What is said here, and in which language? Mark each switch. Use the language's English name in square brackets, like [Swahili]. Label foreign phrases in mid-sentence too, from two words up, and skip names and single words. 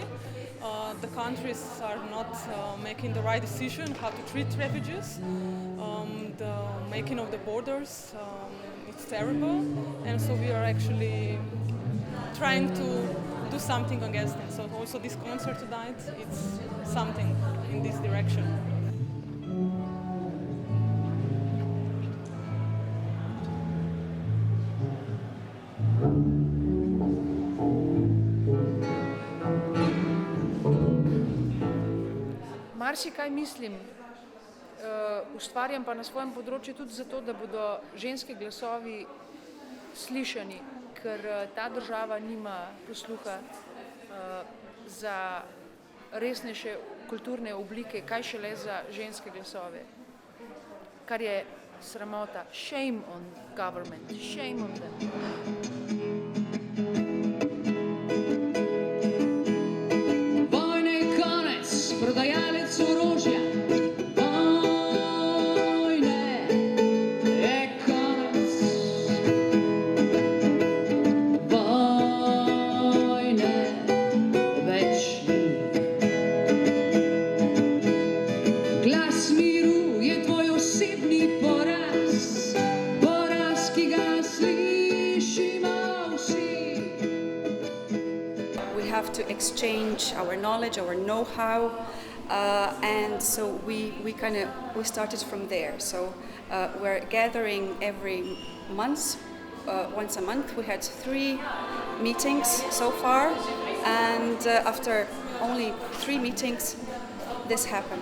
[English] The countries are not making the right decision how to treat refugees. The making of the borders, it's terrible, and so we are actually trying to do something against it. So also this concert tonight, it's something in this direction. [Slovenian] Marsikaj mislim, ustvarjam pa na svojem področju tudi zato, da bodo ženski glasovi slišani, ker ta država nima posluha za resnejše kulturne oblike, kaj šele za ženske glasove, kar je sramota. [English] Shame on government, shame on them. [Slovenian] Prodajalec orožja, vojne je konec, vojne več ni. Glas miru je tvoj osebni poraz, poraz, ki ga slišimo vsi. [English] We have to exchange our knowledge, our know-how. And so we started from there. So we're gathering every month, once a month. We had 3 meetings so far, and after only 3 meetings, this happened.